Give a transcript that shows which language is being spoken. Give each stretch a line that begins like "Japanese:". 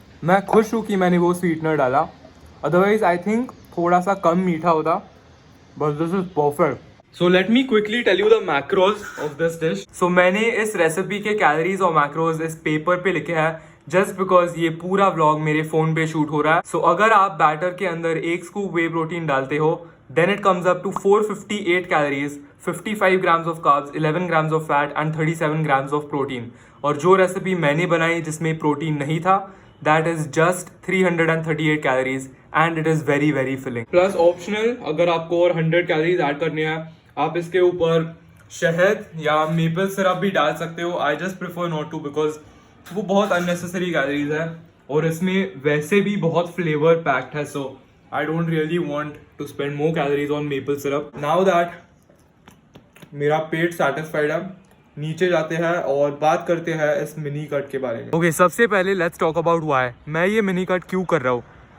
Hindi: मैं खुश हूँ कि मैंने वो स्वीटनर डाला,
English: otherwise I think
Hindi: थोड़ा सा कम मीठा होता,
English: But this is perfect. So let me quickly tell you the macros of this dish.
Hindi: सो मैंने इस रेसिपी के कैलोरीज और मैक्रोज इस पेपर पे लिखे हैं
English: just because
Hindi: ये पूरा व्लॉग मेरे फोन पे शूट हो रहा है। सो अगर आप बैटर के अंदर 1 स्कूप वे प्रोटीन डालते हो
English: then it comes up to 458 calories, 55 grams of carbs, 11 grams of fat and 37 grams of protein.
Hindi: और जो रेसिपी मैंने बनाई जिसमें प्रोटीन नहीं था,
English: that is just 338 calories and it is very very filling.
Hindi: Plus optional, अगर आपको और 100 कैलोरीज ऐड करने हैं, आप इसके ऊपर शहद या मेपल सिरप भी डाल सकते हो।
English: I just prefer not to because
Hindi: वो बहुत अननेसेसरी कैलोरीज है और इसमें वैसे भी बहुत फ्लेवर पैक्ड है।
English: So I don't really want to spend more calories on maple syrup. Now that
Hindi: मेरा पेट satisfied है, नीचे जाते हैं और बात करते हैं इस मिनी कट के बारे में। Okay, सबसे पहले
English: let's talk about why
Hindi: मैं ये मिनी कट क्यों कर रहा हूँ।